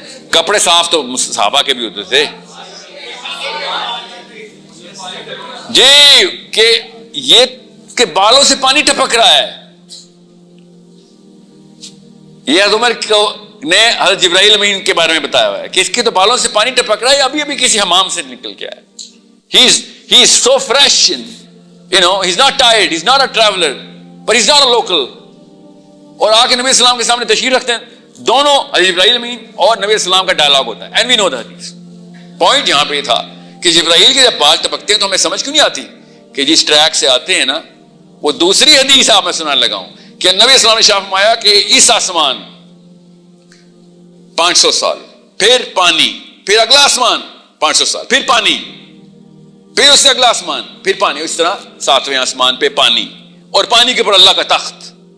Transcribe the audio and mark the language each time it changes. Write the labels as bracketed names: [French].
[Urdu] کپڑے صاف تو صحابہ کے بھی ہوتے تھے جی, کہ یہ کہ بالوں سے پانی ٹپک رہا ہے. یہ حضرت عمر نے حضرت جبرائیل امین کے بارے میں بتایا ہوا ہے کہ اس کے تو بالوں سے پانی ٹپک رہا ہے, ابھی ابھی کسی حمام سے نکل کے آیا. [English] He is so fresh, he's not tired, he's not a traveler, but he's not a local. [Urdu] اور آ کے نبی اسلام کے سامنے تشریف رکھتے ہیں. دونوں حضرت جبرائیل امین اور نبی اسلام کا ڈائلاگ ہوتا ہے. [English] And we know the hadith. [Urdu] Point یہاں پہ تھا کہ جبرائیل کے جب بال ٹپکتے ہیں تو ہمیں سمجھ کیوں نہیں آتی کہ جس ٹریک سے آتے ہیں نا, وہ دوسری حدیث آپ میں سنانے لگا ہوں کہ نبی اسلام نے شاف فرمایا کہ اس آسمان 500 سال, پھر پانی, پھر اگلا آسمان 500 سال, پھر پانی, پھر اس سے اگلا آسمان, پھر پانی, اس طرح 7ویں آسمان پہ پانی, اور پانی کے اوپر اللہ کا تخت.